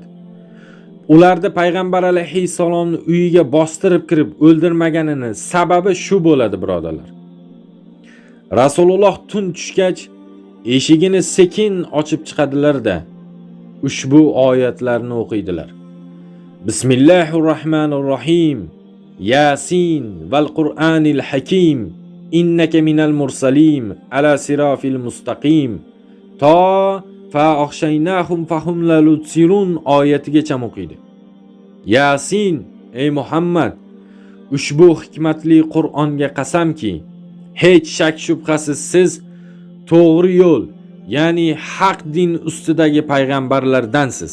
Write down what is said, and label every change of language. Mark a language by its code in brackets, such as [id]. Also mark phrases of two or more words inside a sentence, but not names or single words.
[uz] Ularda payg'ambar alayhissalomni uyiga bostirib kirib o'ldirmaganini sababi shu bo'ladi, birodarlar. Rasululloh tun tushgach eshigini sekin ochib chiqadilar-da, ushbu oyatlarni o'qiydilar. [ar] بسم الله الرحمن الرحيم. يس والقرآن الحكيم. إنك من المرسلين على صراط مستقيم. To فأغشيناهم فهم لا يبصرون [uz] oyatigacha o'qiydi. Yasin, ey Muhammad, ushbu hikmatli Qur'onga qasamki, hech shak shubhasiz siz to'g'ri yo'l, ya'ni haq din ustidagi payg'ambarlardansiz.